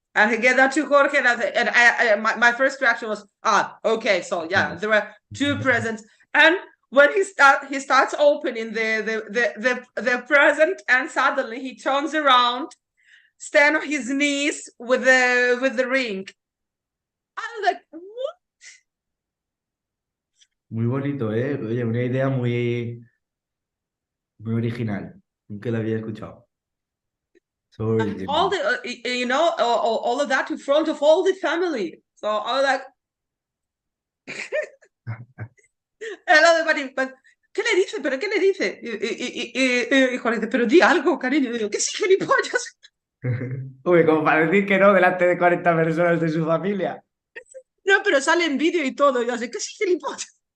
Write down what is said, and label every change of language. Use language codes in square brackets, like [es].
[en] And he gave that to Jorge, and my first reaction was, okay, so yeah, there were two presents. And when he starts opening the present, and suddenly he turns around, stand on his knees with the ring. I was like, what? [es] Muy bonito, ¿eh? Oye, una idea muy original. Nunca la había escuchado. [en] So And all original. the, all of that in front of all the family. So I was like, hello, everybody. [es] But, ¿qué le dice? ¿Pero qué le dice? Y Juan dice, pero di algo, cariño. Y digo, ¿qué sí, gilipollas? Uy, como para decir que no delante de 40 personas de su familia. No, pero sale en vídeo y todo. Y yo así, ¿qué sí, gilipollas?